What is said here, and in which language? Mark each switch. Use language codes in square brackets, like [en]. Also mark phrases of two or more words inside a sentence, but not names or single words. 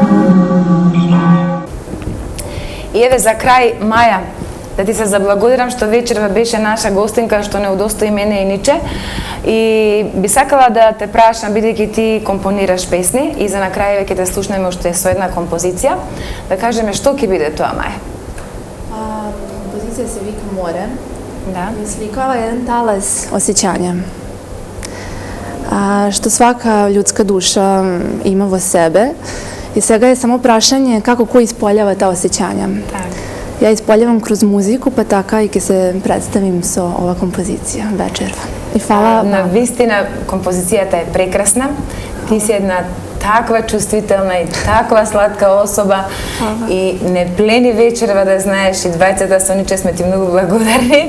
[mk] И еве за крај, Маја, да ти се заблагодарам што вечерва беше наша гостинка, што не удостои мене и Ниче. И би сакала да те прашам, бидејќи ти компонираш песни и за на крај ќе те слушнеме уште со една композиција, да кажеме што ќе биде тоа, Маја? Композиција се вика Море. Да. [sr] I slikava jedan talas osjećanja. Što svaka ljudska duša ima [mk] во себе. [sr] I svega je samo prašanje kako ko ispoljava ta osjećanja. [mk] Так. [sr] Ja ispoljavam kroz muziku, [mk] pa така и ќе се представим со ова композиција вечерва. И фала На вистина композицијата е прекрасна. Ти си една таква чувствителна и таква сладка особа и не плени вечерва, да знаеш, и двајцата со Ниче сме ти многу благодарни.